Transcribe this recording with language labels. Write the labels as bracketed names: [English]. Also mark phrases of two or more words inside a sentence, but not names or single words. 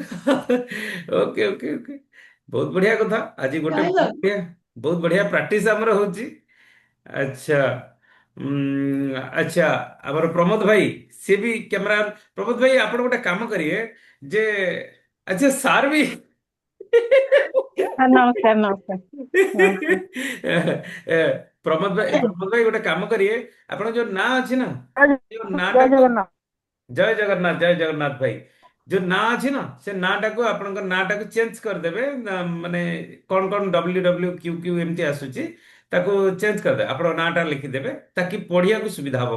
[Odia] ଓକେ ଓକେ ଓକେ, ବହୁତ ବଢିଆ କଥା। ଆଜି ଗୋଟେ ଜାଣିଲ ବହୁତ ବଢିଆ ପ୍ରାକ୍ଟିସ ଆମର ହଉଛି। ଆଚ୍ଛା, ଆଚ୍ଛା, ଆମର ପ୍ରମୋଦ ଭାଇ ସିଏ ବି କ୍ୟାମେରା। ପ୍ରମୋଦ ଭାଇ ଆପଣ ଗୋଟେ କାମ କରିବେ ଯେ [Hindi] अच्छा सार भी हाँ, नमस्कार नमस्कार नमस्कार। [Odia] ପ୍ରମୋଦ ଭାଇ ଗୋଟେ କାମ କରିବେ, ଆପଣ ଯୋଉ ନାଁ ଅଛି ନା, ଯୋଉ ନାଁ ଜୟ ଟାକୁ ଜଗନ୍ନାଥ। ଜୟ ଜଗନ୍ନାଥ ଭାଇ, ଯୋଉ ନାଁ ଅଛି ନା ସେ ନାଁ ଟାକୁ ଆପଣଙ୍କ ନାଁ ଟାକୁ ଚେଞ୍ଜ କରିଦେବେ। ମାନେ କଣ କଣ WWQQ ଏମିତି ଆସୁଛି, ତାକୁ ଚେଞ୍ଜ କରିଦେବେ, ଆପଣଙ୍କ ନାଁ ଟା ଲିଖିଦେବେ ତାକି ପଢିବାକୁ ସୁବିଧା ହବ।